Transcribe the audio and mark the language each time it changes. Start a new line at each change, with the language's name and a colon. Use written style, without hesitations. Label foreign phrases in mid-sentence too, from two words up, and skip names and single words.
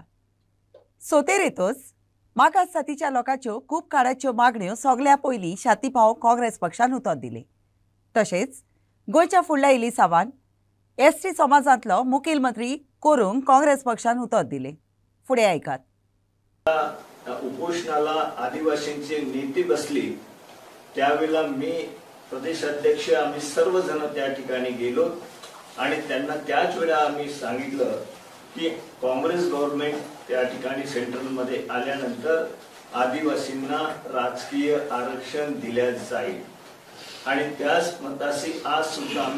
Konkani: सोतेर येतोच मागासजातीच्या लोकांच्यो खूब काळाच्यो मागण्यो सगळ्या पयलीं शाती पाव काँग्रेस पक्षान उतर दिले। तशेंच गोंयच्या फुडल्या इली सावन एसटी समाजांतलो मुखेल मंत्री करूंक काँग्रेस पक्षान उतर दिले। फुडें आयकात।
Marathi: उपोषणाला आदिवासींची नीती बसली त्यावेळेला मी प्रदेशाध्यक्ष आम्ही सर्वजण त्या ठिकाणी गेलो आणि त्यांना त्याच वेळा आम्ही सांगितलं की काँग्रेस गव्हर्नमेंट त्या ठिकाणी सेंट्रल मध्ये आल्यानंतर आदिवासींना राजकीय आरक्षण दिले जाईल आणि त्याच मताशी आज सुद्धा आम्ही